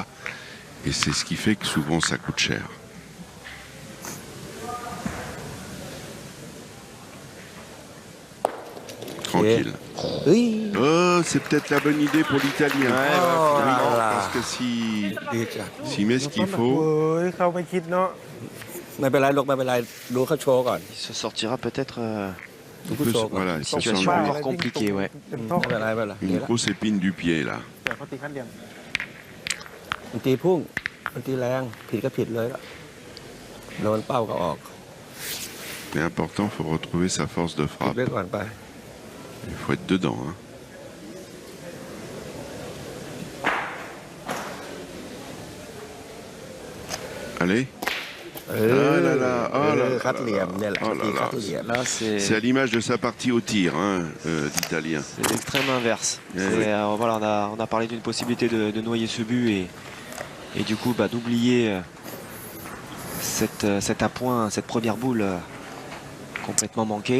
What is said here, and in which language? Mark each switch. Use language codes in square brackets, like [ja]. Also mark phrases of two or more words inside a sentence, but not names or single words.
[fr] Et c'est ce qui fait que souvent ça coûte cher. Tranquille. Oui. Oh, c'est peut-être la bonne idée pour l'Italien. Parce que s'il met ce qu'il faut... [th] ไม่เป็นไรลูกไม่เป็นไรดูเขาโชว์ก่อน [fr] Il se sortira peut-être Voilà, une ça sent situation encore compliquée. Ouais. [th] ไม่เป็นไรไม่เป็นไร [fr] une grosse épine du pied là. [th] มันตีพุ่งมันตีแรงผิดก็ผิดเลยล่ะโดนเป้าก็ออก [fr] Mais important, il faut retrouver sa force de [th] ผิด [fr] frappe. [th] ไว้ก่อนไป [fr] Il faut être dedans. Hein. Allez. Ah là là, oh là là, [th] คัดเหลี่ยมเนี่ยแหละ [fr] oh [th] ตี [fr] là [th] คัด [fr] là. [th] เหลี่ยม [fr] Là, C'est à l'image de sa partie au tir, hein, d'Italien. c'est l'extrême inverse. Ouais, C'est, ouais. voilà, on a parlé d'une possibilité de noyer ce but et du coup d'oublier cet appoint, cette première boule complètement manquée.